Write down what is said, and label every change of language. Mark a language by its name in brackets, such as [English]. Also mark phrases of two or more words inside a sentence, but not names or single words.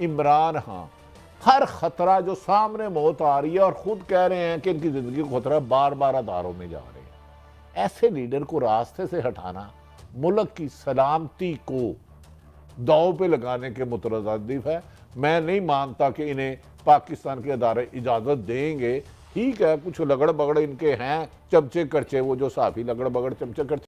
[Urdu] عمران خان ہر خطرہ جو سامنے موت آ رہی ہے اور خود کہہ رہے ہیں کہ ان کی زندگی کو خطرہ، بار بار اداروں میں جا رہے ہیں. ایسے لیڈر کو راستے سے ہٹانا ملک کی سلامتی کو داؤ پہ لگانے کے مترادف ہے. میں نہیں مانتا کہ انہیں پاکستان کے ادارے اجازت دیں گے. ٹھیک ہے، کچھ لگڑ بگڑ ان کے ہیں, چمچے کرچے، وہ جو صافی لگڑ بگڑ چمچے کرچے